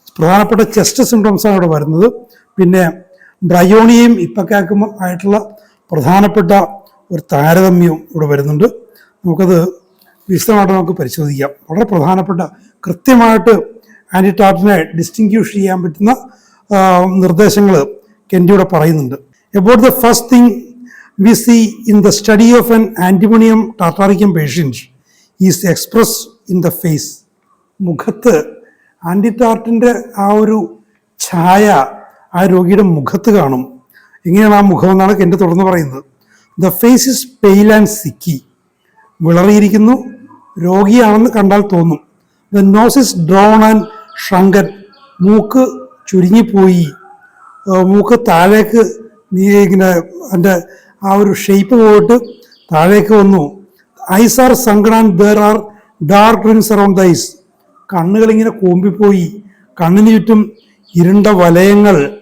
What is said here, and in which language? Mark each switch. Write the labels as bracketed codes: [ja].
[ml] പ്രധാനപ്പെട്ട ചെസ്റ്റ് സിംറ്റംസാണ് ഇവിടെ വരുന്നത്. പിന്നെ ബ്രയോണിയയും ഇപ്പക്കാക്കും ആയിട്ടുള്ള പ്രധാനപ്പെട്ട ഒരു താരതമ്യവും ഇവിടെ വരുന്നുണ്ട്. നമുക്കത് വിശദമായിട്ട് നമുക്ക് പരിശോധിക്കാം. വളരെ പ്രധാനപ്പെട്ട കൃത്യമായിട്ട് ആൻറ്റിടാർട്ടിനെ ഡിസ്റ്റിങ്ക്വിഷ് ചെയ്യാൻ പറ്റുന്ന നിർദ്ദേശങ്ങൾ കെൻറ്റിയുടെ പറയുന്നുണ്ട്. [en] About the first thing we see in the study of an antimonium tartaricum patient is expressed in the face. [ml] മുഖത്ത് ആൻറ്റിടാർട്ടിൻ്റെ ആ ഒരു ഛായ ആ രോഗിയുടെ മുഖത്ത് കാണും. എങ്ങനെയാണ് ആ മുഖം എന്നാണ് കെൻറ്റ് തുടർന്ന് പറയുന്നത്. [en] The face is pale and sicky. [ml] വിളറിയിരിക്കുന്നു, രോഗിയാണെന്ന് കണ്ടാൽ തോന്നും. [en] The nose is drawn and shrunken. [ml] മൂക്ക് ചുരുങ്ങിപ്പോയി, മൂക്ക് താഴേക്ക് ഇങ്ങനെ അതിൻ്റെ ആ ഒരു ഷേപ്പ് പോയിട്ട് താഴേക്ക് വന്നു. [en] Eyes are sunken and there are dark rings around the eyes. [ml] കണ്ണുകളിങ്ങനെ കൂമ്പിപ്പോയി, കണ്ണിന് ചുറ്റും ഇരുണ്ട വലയങ്ങൾ.